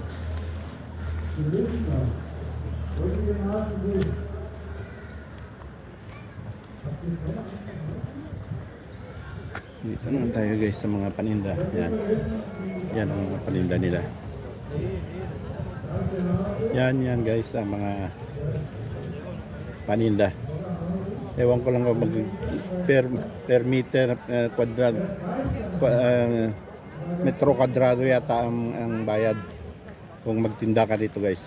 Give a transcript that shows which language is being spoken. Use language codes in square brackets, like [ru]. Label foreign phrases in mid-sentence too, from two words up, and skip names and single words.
[de] Wir lesen da. Wollt ihr den Hasen sehen? Habt ihr Feuer? [tl] Dito naman tayo guys sa mga paninda. Yan. Yan ang mga paninda nila. Yan guys ang mga paninda. Ewan ko lang kung mag per meter kwadrado metro kwadrado yata ang bayad kung magtinda ka dito guys.